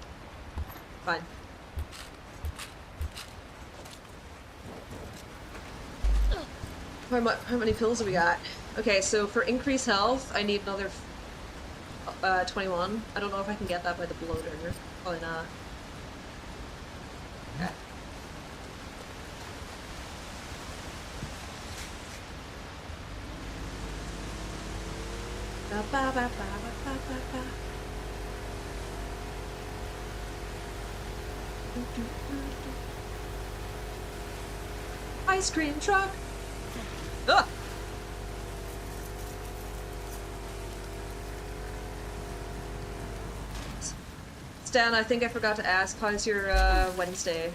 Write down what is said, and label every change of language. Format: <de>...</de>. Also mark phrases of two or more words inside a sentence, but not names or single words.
<en>Fine. How many pills do we got? Okay, so for increased health, I need another 21. I don't know if I can get that by the bloater. Probably not. Okay. Ba ba ba ba ba ba ba. Ice cream truck. Ah! Stan, I think I forgot to ask, how's your Wednesday?</en>